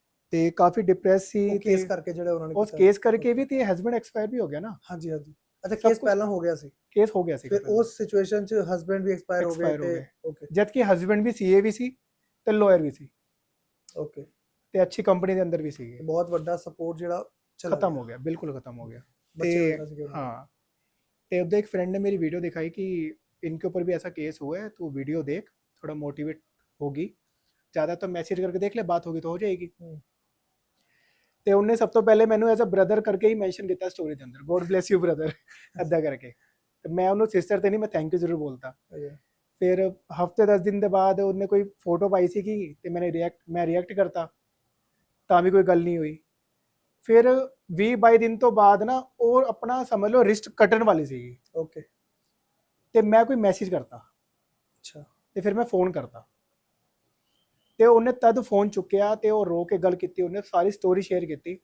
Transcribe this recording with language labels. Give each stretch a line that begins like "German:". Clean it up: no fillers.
Punjabi: ਤੇ ਕਾਫੀ ਡਿਪਰੈਸ ਸੀ। ਕੇਸ ਕਰਕੇ ਜਿਹੜੇ ਉਹਨਾਂ ਨੇ ਉਸ ਕੇਸ ਕਰਕੇ ਵੀ ਤੇ ਹਸਬੰਡ ਐਕਸਪਾਇਰ ਵੀ ਹੋ ਗਿਆ ਨਾ। ਹਾਂਜੀ ਹਾਂਜੀ, ਅੱਛਾ, ਕੇਸ ਪਹਿਲਾਂ ਹੋ ਗਿਆ ਸੀ? ਕੇਸ ਹੋ ਗਿਆ ਸੀ, ਫਿਰ ਉਸ ਸਿਚੁਏਸ਼ਨ ਚ ਹਸਬੰਡ ਵੀ ਐਕਸਪਾਇਰ ਹੋ ਗਏ ਤੇ ਓਕੇ, ਜਦ ਕਿ ਹਸਬੰਡ ਵੀ CA ਵੀ ਸੀ ਤੇ ਲਾਇਰ ਵੀ ਸੀ, ਓਕੇ, ਤੇ ਅੱਛੀ ਕੰਪਨੀ ਦੇ ਅੰਦਰ ਵੀ ਸੀਗੇ। ਬਹੁਤ ਵੱਡਾ ਸਪੋਰਟ ਜਿਹੜਾ ਖਤਮ ਹੋ ਗਿਆ, ਬਿਲकुल
Hindi: खत्म हो गया।
Punjabi: ਤੇ
Hindi: हाँ, तो उधर एक फ्रेंड ने मेरी वीडियो दिखाई कि इनके ऊपर भी ऐसा केस हुआ है, तो वीडियो देख, थोड़ा मोटिवेट होगी, ज़्यादा तो मैसेज करके देख ले, बात होगी तो हो जाएगी। तो उन्हें सब तो पहले मैंने एज अ ब्रदर करके ही मैंशन किया स्टोरी के अंदर, गॉड ब्लेस यू ब्रदर अदा करके। तो मैं उन्होंने सिस्टर तो नहीं, मैं थैंक यू जरूर बोलता। फिर हफ्ते 10 दिन के बाद उन्हें कोई फोटो पाई सी कि मैं रिएक्ट करता,
Punjabi: ਤਾਂ ਵੀ ਕੋਈ ਗੱਲ ਨਹੀਂ ਹੋਈ। ਫਿਰ 20-22 ਦਿਨ ਤੋਂ ਬਾਅਦ ਨਾ ਉਹ ਆਪਣਾ ਸਮਝ ਲਓ ਰਿਸਟ ਕੱਟਣ ਵਾਲੀ ਸੀਗੀ, ਓਕੇ, ਤੇ ਮੈਂ ਕੋਈ ਮੈਸੇਜ ਕਰਤਾ ਅੱਛਾ, ਤੇ ਫਿਰ ਮੈਂ ਫੋਨ ਕਰਤਾ, ਤੇ ਉਹਨੇ ਤਦ ਫੋਨ ਚੁੱਕਿਆ ਤੇ ਉਹ ਰੋ ਕੇ ਗੱਲ ਕੀਤੀ, ਉਹਨੇ ਸਾਰੀ ਸਟੋਰੀ ਸ਼ੇਅਰ ਕੀਤੀ।